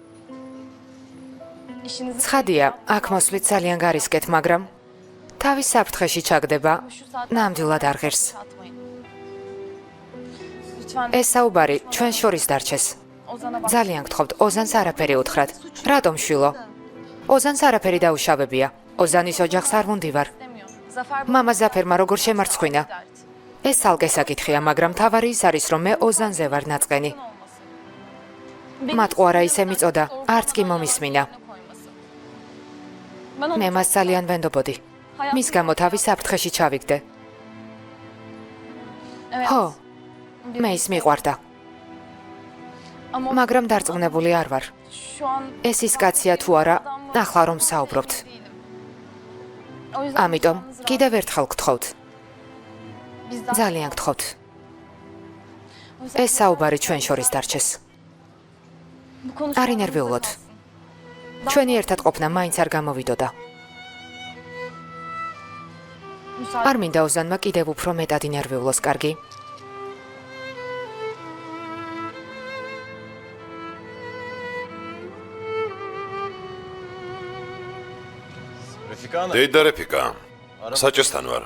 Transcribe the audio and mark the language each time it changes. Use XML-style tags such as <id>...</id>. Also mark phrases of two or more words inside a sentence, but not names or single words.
<ka>ცხადია, აქ მოსვლით ძალიან გარისკეთ, მაგრამ თავის საფრთხეში ჩაგდება, ნამდვილად არ ღირს.</ka> <tr>Lütfen</tr> <ka>ეს საუბარი ჩვენ შორის დარჩეს.</ka> <tr>Ozan'a bak.</tr> <ka>ძალიან გთხოვთ, ოზანს არაფერი უთხრათ. რატომ შვილო? ოზანს არაფერი დაუშავებია. ოზანის ოჯახს არ ვუნდივარ.</ka> <tr>İstemiyor. Zafer</tr> <ka>მამა ზაფერმა როგორ შემარცხვინა.</ka> <tr>dert.</tr> <ka>ეს ალკე საკითხია, მაგრამ თავარი ის არის, რომ მე ოზანზე ვარ ნაწყენი. მათყო არა ისე მიწოდა, არც კი მომისმინა.</ka> <tr>Ben onu</tr> <ka>მე მას ძალიან ვენდობოდი. მის გამო თავი საფრთხეში ჩავიგდე.</ka> <tr>Evet.</tr> <ka>ხო, მე ის მიყვარდა,</ka> <tr>Ama</tr> <ka>მაგრამ დარწმუნებული არ ვარ.</ka> <tr>şu an</tr> <ka>ეს ის კაცია თუ არა, ახლა რომ საუბრობთ.</ka> <tr>değilim. O yüzden</tr> <ka>ამიტომ</ka> <tr>yalnız</tr> <ka>კიდევ ერთხელ გთხოვთ,</ka> <tr>bizden</tr> <ka>ძალიან გთხოვთ.</ka> <tr>O yüzden</tr> <ka>ეს საუბარი ჩვენ შორის დარჩეს.</ka> <tr>bu konuşma</tr> <ka>არ ინერვიულოთ. ჩვენი ერთად ყოფნა მაინც არ გამოვიდოდა.</ka> <tr>müsaade.</tr> <ka>არ მინდა ოზანმა კიდევ უფრო მეტად ინერვიულოს, კარგი? დედა რეფიკა, საჭესთან ვარ.</ka>